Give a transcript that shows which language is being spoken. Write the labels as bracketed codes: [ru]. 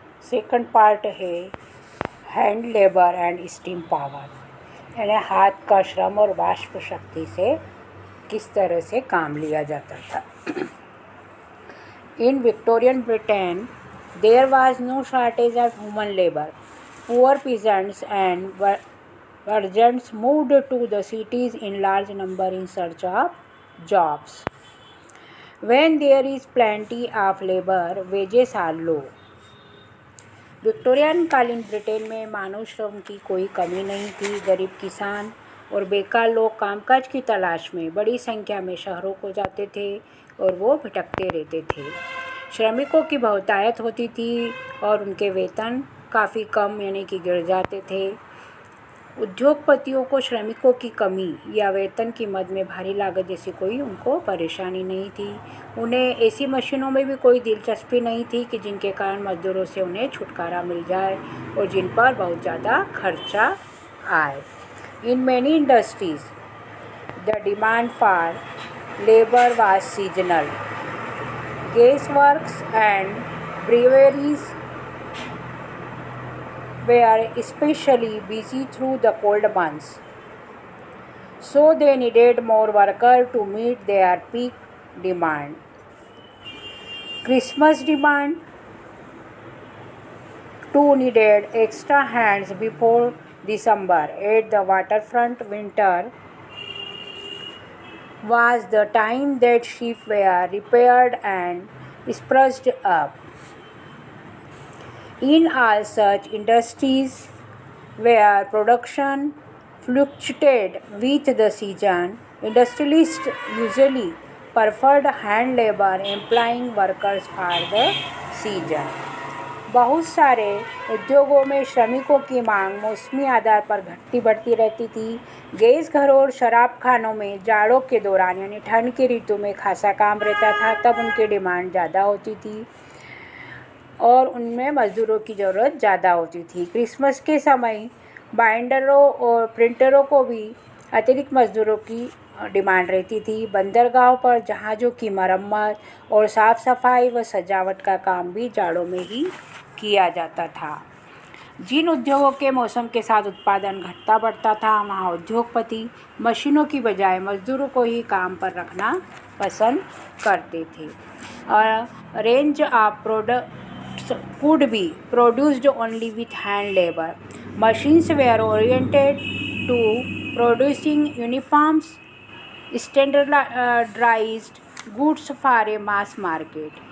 [en] Second part है hand labour and steam power, यानी हाथ का श्रम और वाष्प शक्ति से किस तरह से काम लिया जाता था। In Victorian Britain there was no shortage of human labour. Poor peasants and virgins moved to the cities in large number in search of jobs. When there is plenty of labor, wages are low. [hi] Victorian कालीन Britain में मानव श्रम की कोई कमी नहीं थी। गरीब किसान और बेकार लोग कामकाज की तलाश में बड़ी संख्या में शहरों को जाते थे और वो भटकते रहते थे। श्रमिकों की बहुतायत होती थी और उनके वेतन काफ़ी कम यानी कि गिर जाते थे। उद्योगपतियों को श्रमिकों की कमी या वेतन की मद में भारी लागत जैसी कोई उनको परेशानी नहीं थी। उन्हें ऐसी मशीनों में भी कोई दिलचस्पी नहीं थी कि जिनके कारण मजदूरों से उन्हें छुटकारा मिल जाए और जिन पर बहुत ज़्यादा खर्चा आए। [en] In many industries the demand for labour was seasonal. Gas works and breweries were especially busy through the cold months, so they needed more workers to meet their peak demand. Christmas demand too needed extra hands before December. At the waterfront, winter was the time that ships were repaired and spruced up. In all such industries where production fluctuated with the season, industrialists usually preferred hand labor, employing workers for the season. [hi] बहुत सारे उद्योगों में श्रमिकों की मांग मौसमी आधार पर घटती बढ़ती रहती थी। गैस घरों और शराब खानों में जाड़ों के दौरान यानी ठंड की ऋतु में खासा काम रहता था, तब उनकी डिमांड ज़्यादा होती थी और उनमें मज़दूरों की ज़रूरत ज़्यादा होती थी। क्रिसमस के समय बाइंडरों और प्रिंटरों को भी अतिरिक्त मज़दूरों की डिमांड रहती थी। बंदरगाहों पर जहाज़ों की मरम्मत और साफ़ सफाई व सजावट का काम भी जाड़ों में ही किया जाता था। जिन उद्योगों के मौसम के साथ उत्पादन घटता बढ़ता था, वहाँ उद्योगपति मशीनों की बजाय मज़दूरों को ही काम पर रखना पसंद करते थे। [en] और range of product could be produced only with hand labor. Machines were oriented to producing uniforms, standardized goods for a mass market.